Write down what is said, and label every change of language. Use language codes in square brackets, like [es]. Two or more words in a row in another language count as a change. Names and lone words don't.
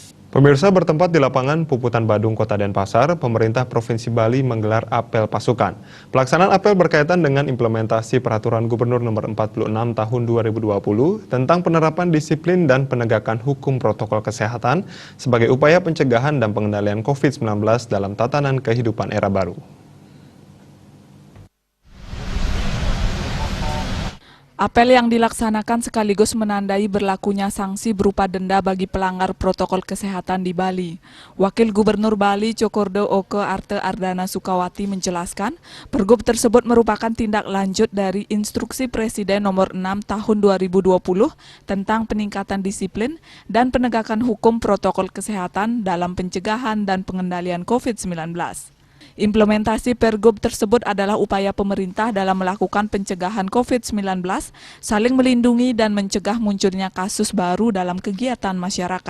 [id] Pemirsa, bertempat di lapangan Puputan Badung, Kota Denpasar, pemerintah Provinsi Bali menggelar apel pasukan. Pelaksanaan apel berkaitan dengan implementasi Peraturan Gubernur Nomor 46 Tahun 2020 tentang penerapan disiplin dan penegakan hukum protokol kesehatan sebagai upaya pencegahan dan pengendalian COVID-19 dalam tatanan kehidupan era baru. Apel yang dilaksanakan sekaligus menandai berlakunya sanksi berupa denda bagi pelanggar protokol kesehatan di Bali. Wakil Gubernur Bali Cokordo Oke Arte Ardana Sukawati menjelaskan, Pergub tersebut merupakan tindak lanjut dari Instruksi Presiden Nomor 6 Tahun 2020 tentang peningkatan disiplin dan penegakan hukum protokol kesehatan dalam pencegahan dan pengendalian COVID-19. Implementasi Pergub tersebut adalah upaya pemerintah dalam melakukan pencegahan COVID-19, saling melindungi dan mencegah munculnya kasus baru dalam kegiatan masyarakat.